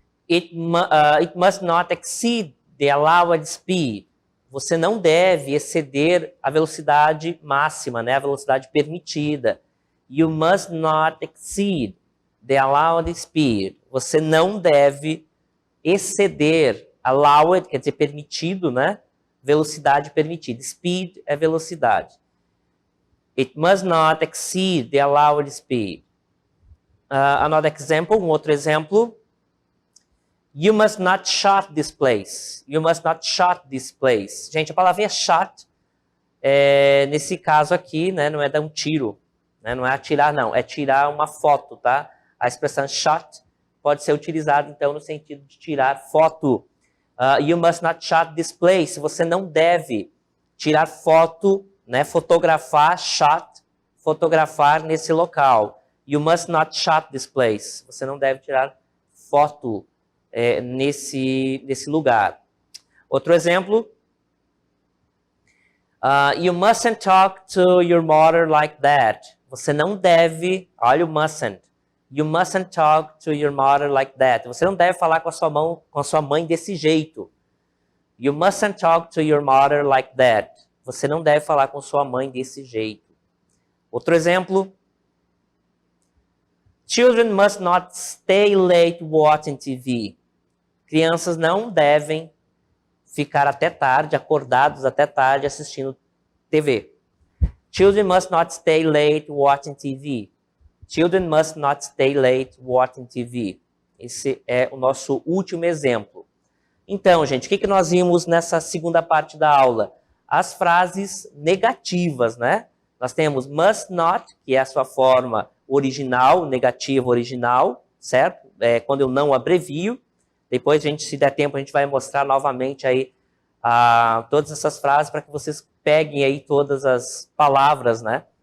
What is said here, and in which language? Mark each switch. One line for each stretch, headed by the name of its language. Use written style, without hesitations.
English: It must not exceed the allowed speed.
Portuguese: Você não deve exceder a velocidade máxima, né? A velocidade permitida.
English: You must not exceed the allowed speed.
Portuguese: Você não deve exceder. Allowed quer dizer permitido, né? Velocidade permitida. Speed é velocidade.
English: It must not exceed the allowed speed. Another example,
Portuguese: um outro exemplo.
English: You must not shut this place. You must not shut this place.
Portuguese: Gente, a palavra shut, nesse caso aqui, né, não é dar um tiro. Né, não é atirar, não. É tirar uma foto, tá? A expressão shut pode ser utilizada, então, no sentido de tirar foto.
English: You must not shut this place.
Portuguese: Você não deve tirar foto, né, fotografar, shut, fotografar nesse local.
English: You must not shut this place.
Portuguese: Você não deve tirar foto nesse lugar. Outro exemplo.
English: You mustn't talk to your mother like that.
Portuguese: Você não deve, olha o mustn't.
English: You mustn't talk to your mother like that.
Portuguese: Você não deve falar com a sua mãe desse jeito.
English: You mustn't talk to your mother like that.
Portuguese: Você não deve falar com sua mãe desse jeito. Outro exemplo.
English: Children must not stay late watching TV.
Portuguese: Crianças não devem ficar até tarde, acordados até tarde assistindo TV.
English: Children must not stay late watching TV. Children must not stay late watching TV.
Portuguese: Esse é o nosso último exemplo. Então, gente, o que nós vimos nessa segunda parte da aula? As frases negativas, né? Nós temos must not, que é a sua forma original, negativa original, certo? Quando eu não abrevio. Depois, se der tempo, a gente vai mostrar novamente aí todas essas frases para que vocês peguem aí todas as palavras, né?